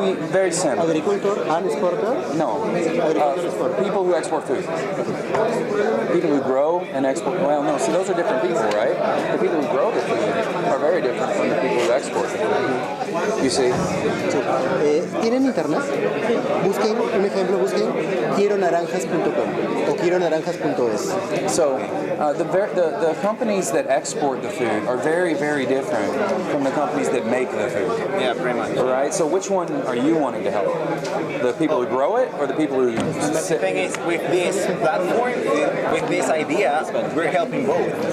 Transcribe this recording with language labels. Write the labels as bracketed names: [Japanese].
[English] Very simple. Agricultor and exporter? No. People who export food. People who grow and export. Well, no. See, those are different people, right? The people who grow the food are very different from the people who export the food. You see? [Spanish] Sí. ¿Tienen internet? Busquen, un ejemplo, busquen quieronaranjas.com o quieronaranjas.es. [English] So the companies that export the food are very, very different from the companies that make the food. Yeah, pretty much. All right. So which one are you wanting to help? The people who grow it, or the people who? But the thing is, with this platform, with this idea, we're helping both.